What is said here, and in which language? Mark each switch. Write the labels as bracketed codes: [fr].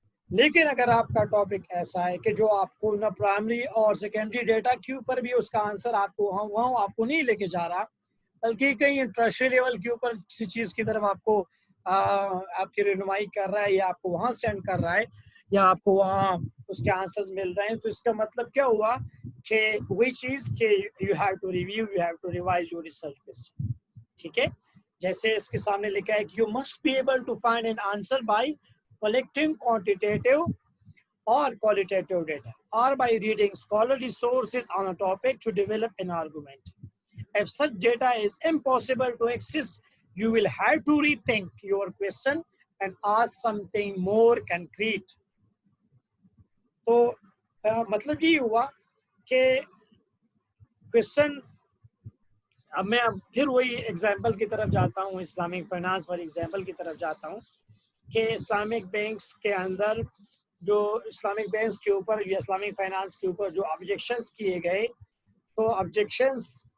[ur] لیکن اگر آپ کا ٹاپک ایسا ہے کہ جو آپ کو نہ پرائمری اور سیکنڈری ڈیٹا کے اوپر بھی اس کا آنسر آپ کو وہاں آپ کو نہیں لے کے جا رہا، بلکہ کہیں انٹرسٹری لیول کے اوپر کسی چیز کی طرف آپ کو آپ کی رہنمائی کر رہا ہے، یا آپ کو وہاں سینڈ کر رہا ہے، یا آپ کو وہاں اس کے آنسرز مل رہے ہیں، تو اس کا مطلب کیا ہوا کہ وہی چیز کہ [en] You have to review, you have to revise your research question. [ur] ٹھیک ہے، جیسے اس کے سامنے لکھا ہے کہ [en] You must be able to find an answer by collecting quantitative or qualitative data, or by reading scholarly sources on a topic to develop an argument. If such data is impossible to access, you will have to rethink your question and ask something more concrete. [ur] تو مطلب یہ ہوا کہ question, اب میں پھر وہی example کی طرف جاتا ہوں، اسلامک فائنانس والی ایگزامپل کی طرف جاتا ہوں کہ اسلامک بینکس کے اندر جو اسلامک بینکس کے اوپر یا اسلامک فائنانس کے اوپر جو آبجیکشنس کیے گئے، تو آبجیکشنس